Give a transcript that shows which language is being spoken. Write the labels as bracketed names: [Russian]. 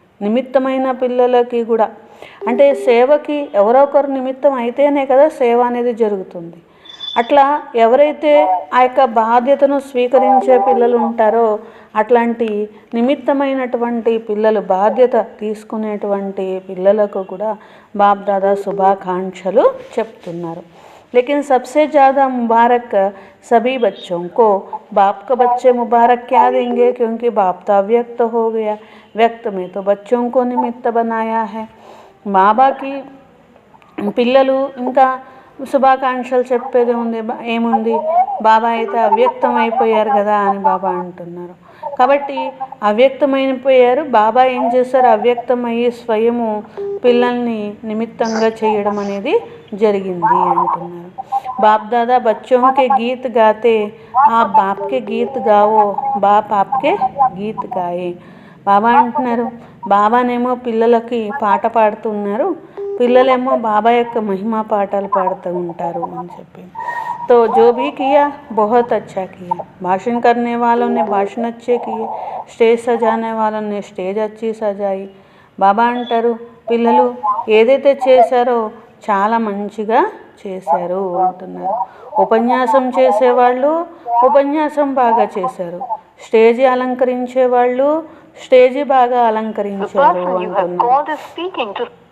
[Telugu] నిమిత్తమైన పిల్లలకి కూడా, అంటే సేవకి ఎవరో ఒకరు నిమిత్తం అయితేనే కదా సేవ అనేది జరుగుతుంది. అట్లా ఎవరైతే ఆ యొక్క బాధ్యతను స్వీకరించే పిల్లలు ఉంటారో అట్లాంటి నిమిత్తమైనటువంటి పిల్లలు, బాధ్యత తీసుకునేటువంటి పిల్లలకు కూడా బాప్ దాదా శుభాకాంక్షలు చెప్తున్నారు. [Hindi] लेकिन सबसे ज़्यादा मुबारक सभी बच्चों को बाप को बच्चे मुबारक क्या देंगे, क्योंकि बाप तो अव्यक्त हो गया, व्यक्त में तो बच्चों को निमित्त बनाया है। [Telugu] బాబాకి పిల్లలు ఇంకా శుభాకాంక్షలు చెప్పేది ఉంది, ఏముంది, బాబా అయితే అవ్యక్తం అయిపోయారు కదా అని బాబా అంటున్నారు. కాబట్టి అవ్యక్తమైపోయారు, బాబా ఏం చేశారు, అవ్యక్తమయ్యి స్వయము పిల్లల్ని నిమిత్తంగా చేయడం అనేది జరిగింది అంటున్నారు. [Hindi] బాప్ దాదా బచ్చోं के गीत गाते आप बाप के गीत गाओ, बाप आपके गीत गाए. [Telugu] బాబా అంటున్నారు, బాబానేమో పిల్లలకి పాట పాడుతున్నారు, పిల్లలేమో బాబా యొక్క మహిమా పాటలు పాడుతూ ఉంటారు అని చెప్పి. [Hindi] तो जो भी किया बहुत अच्छा किया, भाषण करने वालों ने भाषण अच्छे किए, स्टेज सजाने वालों ने स्टेज अच्छी सजाई. [Telugu] బాబా అంటారు, పిల్లలు ఏదైతే చేశారో చాలా మంచిగా చేశారు అంటున్నారు. ఉపన్యాసం చేసేవాళ్ళు ఉపన్యాసం బాగా చేశారు, స్టేజి అలంకరించే వాళ్ళు స్టేజి బాగా అలంకరించారు అంటున్నారు.